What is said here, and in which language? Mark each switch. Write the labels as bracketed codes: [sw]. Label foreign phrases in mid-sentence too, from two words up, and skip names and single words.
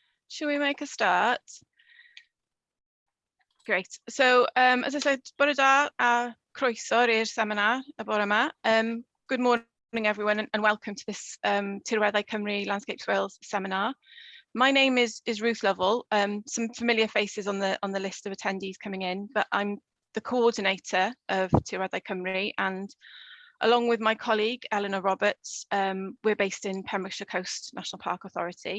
[en] Shall we make a start? Great. So, as I said, [cy] bore da a croeso i'r seminar y bore yma. [en] Good morning, everyone, and welcome to this Tirweddau Cymru Landscapes Wales seminar. My name is Ruth Lovell. Some familiar faces on the list of attendees coming in, but I'm the coordinator of Tirweddau Cymru, and along with my colleague Eleanor Roberts, we're based in Pembrokeshire Coast National Park Authority.